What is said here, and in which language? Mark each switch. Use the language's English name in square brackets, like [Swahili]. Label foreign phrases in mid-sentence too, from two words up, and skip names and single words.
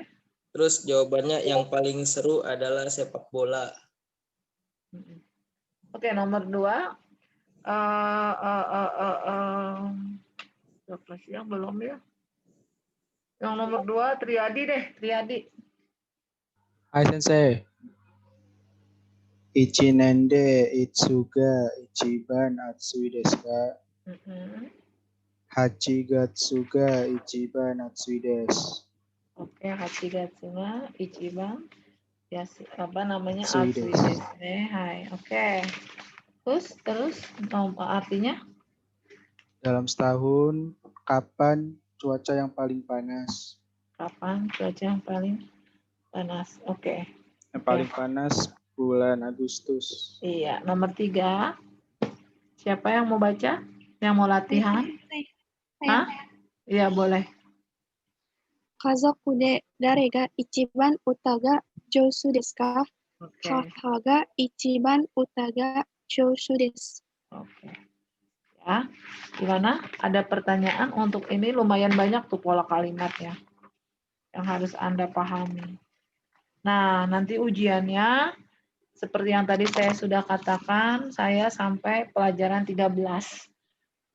[Indonesian] Terus jawabannya yang paling seru adalah sepak bola. Oke, nomor 2. Yang belum ya. Yang nomor 2 Triadi deh, Triadi. Hai sensei. [Japanese] 一年でいつが一番暑いですか? 八月が一番暑いです. [Indonesian] Oke, [Japanese] 八月が一番 [Indonesian] ya apa namanya Atsui atsui desu. desu. Hai. Oke. Terus artinya Dalam setahun kapan cuaca yang paling panas? kapan cuaca yang paling panas? Oke. Yang paling panas bulan Agustus. Iya, nomor 3. Siapa yang mau baca? Yang mau latihan? Hah? Iya, boleh. [Japanese] 家族で誰が一番歌が上手ですか? 母が一番歌が上手です. [Indonesian] Oke. Ya, gimana? Ada pertanyaan untuk ini lumayan banyak tuh pola kalimat ya. Yang harus Anda pahami. Nah, nanti ujiannya seperti yang tadi saya sudah katakan, saya sampai pelajaran 13.